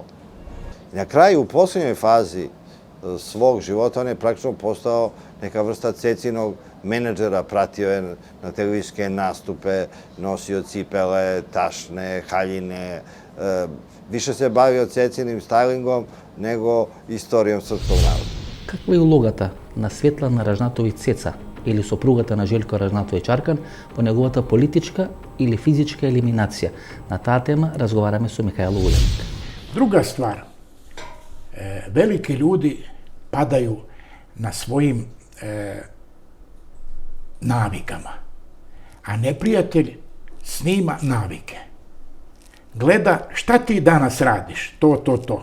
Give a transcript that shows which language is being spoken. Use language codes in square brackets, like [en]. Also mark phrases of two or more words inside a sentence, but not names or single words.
[sr] I na kraju, u posljednjoj fazi svog života, on je praktično postao neka vrsta Cecinog menadžera, pratio je na televizijske nastupe, nosio cipele, tašne, haljine, više se bavio Cecinim стайлингом nego istorijom srpskog naroda. [mk] Каква е улогата на Светлана Ражнатовиќ Цеца или сопругата на Желко Ражнатовиќ Аркан во неговата политичка или физичка елиминација? На таа тема разговараме со Михајло Улевник. [sr] Druga stvar, veliki ljudi padaju na svojim navikama, a neprijatelj snima navike. Gleda šta ti danas radiš, to.